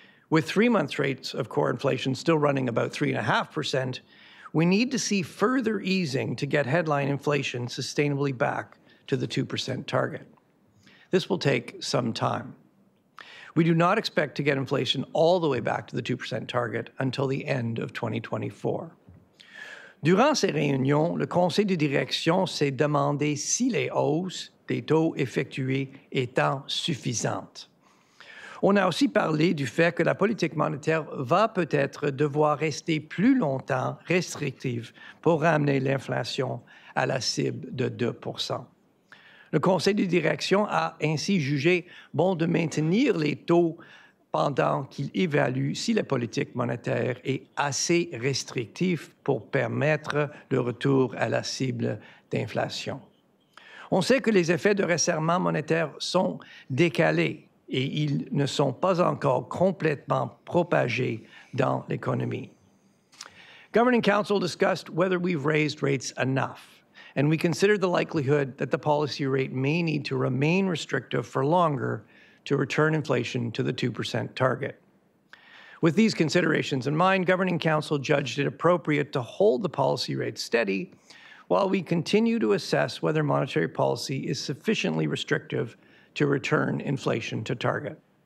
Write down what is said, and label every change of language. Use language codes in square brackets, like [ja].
[en] With three-month rates of core inflation still running about 3.5%, we need to see further easing to get headline inflation sustainably back to the 2% target. This will take some time. We do not expect to get inflation all the way back to the 2% target until the end of 2024. [fr] Durant ces réunions, le conseil de direction s'est demandé si les hausses des taux effectuées étant suffisantes. On a aussi parlé du fait que la politique monétaire va peut-être devoir rester plus longtemps restrictive pour ramener l'inflation à la cible de 2%. Le conseil de direction a ainsi jugé bon de maintenir les taux pendant qu'il évalue si la politique monétaire est assez restrictive pour permettre le retour à la cible d'inflation. On sait que les effets de resserrement monétaire sont décalés et ils ne sont pas encore complètement propagés dans l'économie. [en] Governing Council discussed whether we've raised rates enough, and we considered the likelihood that the policy rate may need to remain restrictive for longer to return inflation to the 2% target. With these considerations in mind, Governing Council judged it appropriate to hold the policy rate steady while we continue to assess whether monetary policy is sufficiently restrictive to return inflation to target.